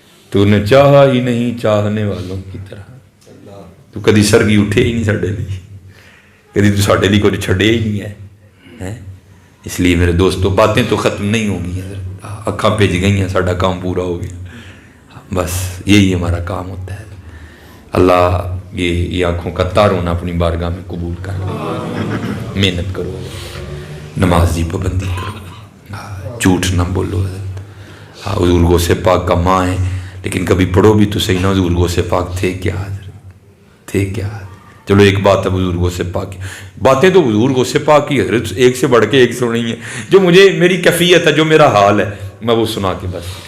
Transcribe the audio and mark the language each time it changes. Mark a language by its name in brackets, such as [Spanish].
[Urdu] تو نے چاہا ہی نہیں چاہنے والوں کی طرح, [Punjabi] تو کدی سرگی اٹھے ہی نہیں ساڈے لیے, کدی تو ساڈے لیے کچھ چھڑے ہی نہیں ہے. [Urdu] اس لیے میرے دوستو باتیں تو ختم نہیں ہوگی, [Punjabi] اکھاں بھج گئی ہیں, ساڈا کام پورا ہو گیا. [Urdu] بس یہی ہمارا کام ہوتا ہے. اللہ یہ آنکھوں کا تارون اپنی بارگاہ میں قبول کر لو. محنت کرو، نمازی پابندی کرو، جھوٹ نہ بولو. حضور غوث پاک کا ماں ہے، لیکن کبھی پڑھو بھی تو صحیح نا حضور غوث پاک تھے کیا حضرت، تھے کیا. چلو ایک بات ہے حضور غوث پاک کی باتیں تو حضور غوث پاک کی حضرت ایک سے بڑھ کے ایک سنی ہیں، جو مجھے میری کیفیت ہے، جو میرا حال ہے، میں وہ سنا کے بس.